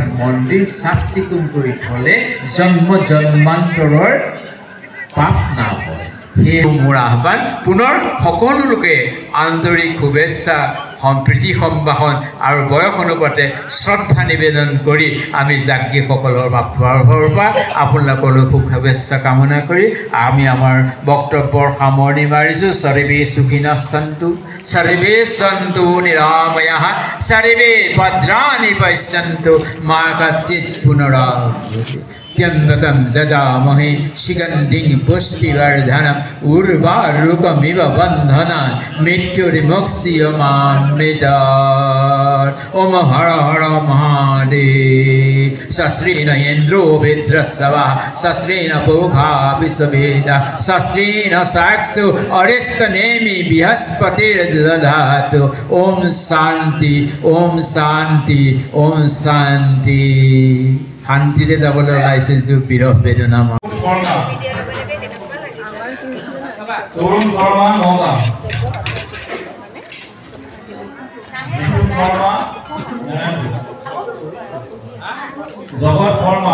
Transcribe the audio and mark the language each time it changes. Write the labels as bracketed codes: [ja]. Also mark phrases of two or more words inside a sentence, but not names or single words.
[as] মন্দিৰ চাফ চিকুণ কৰি থ'লে জন্মান্তৰৰ পাপ নাহয় সেই মোৰ আহ্বান পুনৰ সকলো লোকে আন্তৰিক শুভেচ্ছা সম্প্ৰীতি সম্ভাষণ আৰু বয়স অনুপাতে শ্ৰদ্ধা নিবেদন কৰি আমি যাজ্ঞিকসকলৰ তৰফৰ পৰা আপোনালোকলৈ শুভেচ্ছা কামনা কৰি আমি আমাৰ বক্তব্যৰ সামৰণি মাৰিছোঁ [sa] सर्वे सुखिनः सन्तु निरामयाः सर्वे भद्राणि पश्यन्तु मा कच्चित् पुनरावृत्ति त्यम्बकं जजामहे शिगन्धिं पुष्टिवर्धनम् उर्वारुकमिव बन्धनान् मृत्युर्मुक्ष्यमामृतात् ॐ हर हर महादेव सस्रेण इन्द्रो विद्रस्वः सस्रेण पूषा विश्ववेदः सस्रेण साक्षो अरिष्टनेमि बृहस्पतिर्दधातु ॐ शान्ति ॐ शान्ति ॐ शान्ति [as] শান্তিৰে যাবলৈ ওলাইছে যিটো বিৰহ বেদনা জগত শৰ্মা